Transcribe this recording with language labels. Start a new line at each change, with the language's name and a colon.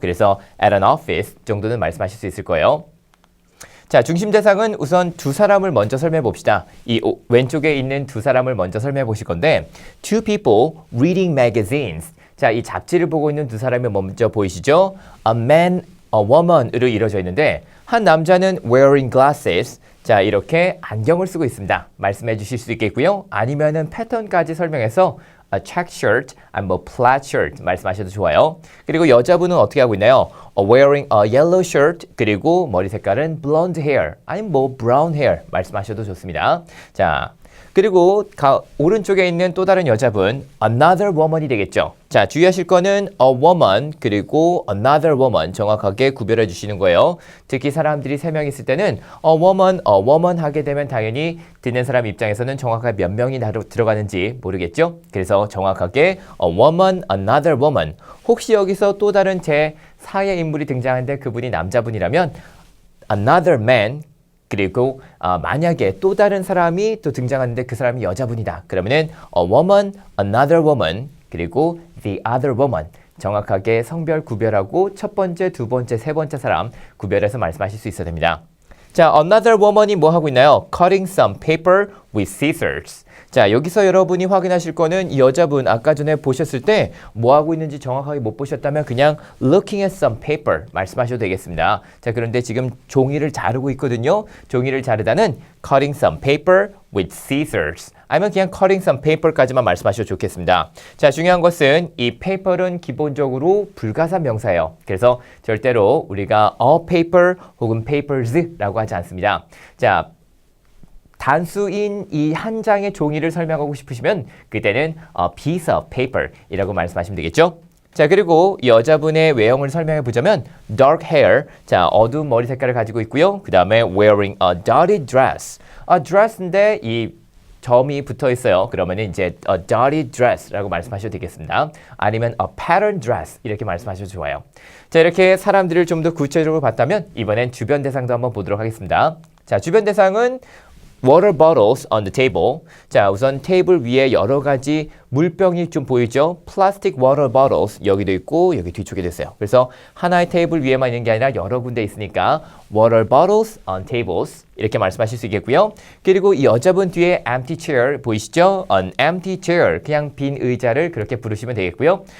Korean: 그래서
English: at an office
Korean: 정도는 말씀하실 수 있을 거예요. 자, 중심 대상은 우선 두 사람을 먼저 설명해 봅시다. 이 왼쪽에 있는 두 사람을 먼저 설명해 보실 건데
English: Two people reading magazines.
Korean: 자, 이 잡지를 보고 있는 두 사람이 먼저 보이시죠?
English: A man, a woman
Korean: 으로 이루어져 있는데 한 남자는
English: wearing glasses.
Korean: 자, 이렇게 안경을 쓰고 있습니다. 말씀해 주실 수 있겠고요. 아니면은 패턴까지 설명해서
English: a check shirt,
Korean: 뭐
English: plaid shirt
Korean: 말씀하셔도 좋아요. 그리고 여자분은 어떻게 하고 있나요?
English: wearing a yellow shirt
Korean: 그리고 머리 색깔은
English: blonde hair
Korean: 아니면 뭐
English: brown hair
Korean: 말씀하셔도 좋습니다. 자, 그리고 오른쪽에 있는 또 다른 여자분
English: another woman
Korean: 이 되겠죠. 자, 주의하실 거는
English: a woman
Korean: 그리고
English: another woman
Korean: 정확하게 구별해 주시는 거예요. 특히 사람들이 3명 있을 때는
English: a woman
Korean: 하게 되면 당연히 듣는 사람 입장에서는 정확하게 몇 명이 들어가는지 모르겠죠. 그래서 정확하게
English: a woman, another woman.
Korean: 혹시 여기서 또 다른 제4의 인물이 등장하는데 그분이 남자분이라면
English: another man
Korean: 그리고 만약에 또 다른 사람이 또 등장하는데 그 사람이 여자분이다. 그러면은
English: a woman, another woman
Korean: 그리고
English: the other woman
Korean: 정확하게 성별 구별하고 첫 번째, 두 번째, 세 번째 사람 구별해서 말씀하실 수 있어야 됩니다. 자,
English: another woman
Korean: 이 뭐 하고 있나요?
English: Cutting some paper with scissors.
Korean: 자, 여기서 여러분이 확인하실 거는 이 여자분 아까 전에 보셨을 때 뭐 하고 있는지 정확하게 못 보셨다면 그냥
English: looking at some paper
Korean: 말씀하셔도 되겠습니다. 자, 그런데 지금 종이를 자르고 있거든요. 종이를 자르다는
English: cutting some paper with scissors.
Korean: 아니면 그냥
English: cutting some paper
Korean: 까지만 말씀하셔도 좋겠습니다. 자, 중요한 것은 이 paper은 기본적으로 불가사 명사예요. 그래서 절대로 우리가
English: a paper
Korean: 혹은
English: papers
Korean: 라고 하지 않습니다. 자, 단수인 이 한 장의 종이를 설명하고 싶으시면 그때는
English: a piece of paper
Korean: 이라고 말씀하시면 되겠죠. 자, 그리고 이 여자분의 외형을 설명해 보자면
English: dark hair,
Korean: 자, 어두운 머리 색깔을 가지고 있고요. 그 다음에
English: wearing a dotted dress.
Korean: a dress인데 이 점이 붙어 있어요. 그러면 이제
English: a dotted dress
Korean: 라고 말씀하셔도 되겠습니다. 아니면
English: a pattern dress
Korean: 이렇게 말씀하셔도 좋아요. 자, 이렇게 사람들을 좀 더 구체적으로 봤다면 이번엔 주변 대상도 한번 보도록 하겠습니다. 자, 주변 대상은
English: water bottles on the table.
Korean: 자, 우선 테이블 위에 여러 가지 물병이 좀 보이죠?
English: plastic water bottles
Korean: 여기도 있고 여기 뒤쪽에도 있어요. 그래서 하나의 테이블 위에만 있는 게 아니라 여러 군데 있으니까
English: water bottles on tables
Korean: 이렇게 말씀하실 수 있겠고요. 그리고 이 여자분 뒤에
English: empty chair
Korean: 보이시죠?
English: an empty chair
Korean: 그냥 빈 의자를 그렇게 부르시면 되겠고요.